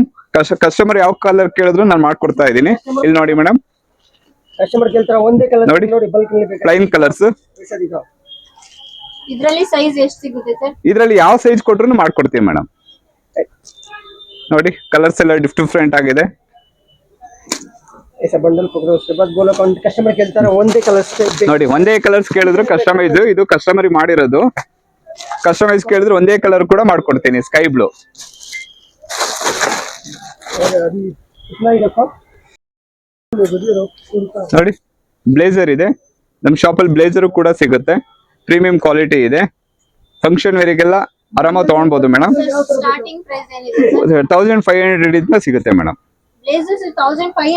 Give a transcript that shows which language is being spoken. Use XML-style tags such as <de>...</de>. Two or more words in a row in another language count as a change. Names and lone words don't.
<kn>ಕಸ್ಟಮರ್ ಯಾವ ಕಲರ್ ಕೇಳಿದ್ರು ನಾನು ಮಾಡ್ಕೊಡ್ತಾ ಇದ್ದೀನಿ. ಇಲ್ಲಿ ನೋಡಿ ಮೇಡಮ್, ಕಸ್ಟಮರ್ ಕೇಳ್ತಾರೆ ಒಂದೇ ಕಲರ್ ನೋಡಿ ನೋಡಿ ಬಲ್ಕ್ ನಲ್ಲಿ ಬೇಕಾ</kn> <en>plain colours.</en> <kn>ಇದ್ರಲ್ಲಿ ಸೈಜ್ ಎಷ್ಟು ಸಿಗುತ್ತೆ ಸರ್? ಇದರಲ್ಲಿ ಯಾವ ಸೈಜ್ ಕೊಟ್ರು ಮಾಡ್ಕೊಡ್ತೀವಿ ಮೇಡಮ್. ನೋಡಿ ಕಲರ್ಸ್ ಎಲ್ಲ ಡಿಫ್ರೆಂಟ್ ಆಗಿದೆ.</kn> <hi>ऐसा बंडल पकड़ो, उसके बाद बोलो कस्टमर</hi> <kn>ಕೇಳ್ತಾರೆ ಒಂದೇ ಕಲರ್ಸ್ ನೋಡಿ ಒಂದೇ ಕಲರ್ಸ್ ಕೇಳಿದ್ರು ಕಸ್ಟಮೈಸ್, ಇದು ಕಸ್ಟಮರ್ ಮಾಡಿರೋದು. ಕಸ್ಟಮೈಸ್ ಕೇಳಿದ್ರು ಒಂದೇ ಕಲರ್ ಕೂಡ ಮಾಡ್ಕೊಡ್ತೀನಿ,</kn> <en>sky blue.</en> <hi>अभी इतना ही रखो</hi> <kn>ನೋಡಿ ಬ್ಲೇಸರ್ ಇದೆ, ನಮ್ಮ ಶಾಪಲ್ಲಿ ಬ್ಲೇಸರ್ ಕೂಡ ಸಿಗುತ್ತೆ,</kn> <en>premium quality</en> <kn>ಇದೆ. ಫಂಕ್ಷನ್ ವೇರಿಗೆಲ್ಲ ಆರಾಮಾಗಿ ತಗೊಳ್ಬಹುದು ಮೇಡಮ್.</kn> <en>starting price</en> <kn>ಏನಿದೆ ಸರ್? 1500 ಇಂದ ಸಿಗುತ್ತೆ ಮೇಡಮ್. ಬ್ಲೇಸರ್ಸ್ 1500</kn>